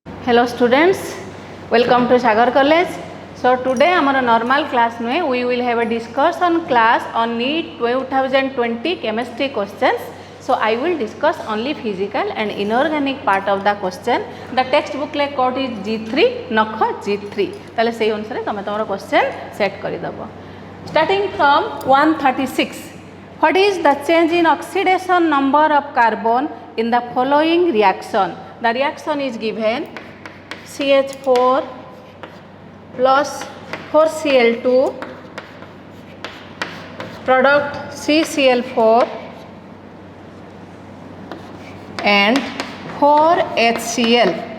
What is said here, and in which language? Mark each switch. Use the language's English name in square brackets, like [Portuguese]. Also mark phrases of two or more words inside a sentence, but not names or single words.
[English] Hello students, welcome to Sagar College. So today our normal class में we will have a discussion class on NEET 2020 chemistry questions. So I will discuss only physical and inorganic part of the question. The text booklet code is G3, नख G3. [Odia] ତାହାଲେ ସହି ଅନୁସାର ତମେ ତମର [English] question set [Odia] କରି ଦବ. [English] Starting from 136. What is the change in oxidation number of carbon in the following reaction? The reaction is given CH4 plus 4Cl2 product CCl4 and 4HCl.